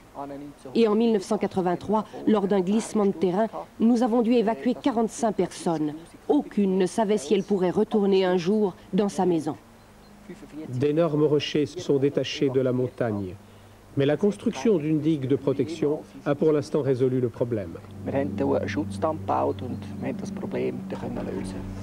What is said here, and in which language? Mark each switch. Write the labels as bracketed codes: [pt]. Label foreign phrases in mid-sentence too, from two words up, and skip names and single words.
[fr] Et en 1983, lors d'un glissement de terrain, nous avons dû évacuer 45 personnes. Aucune ne savait si elle pourrait retourner un jour dans sa maison. D'énormes rochers se sont détachés de la montagne. Mais la construction d'une digue de protection a pour l'instant résolu le problème. [de] Wir haben hier einen Schutzdamm gebaut und wir haben das Problem lösen.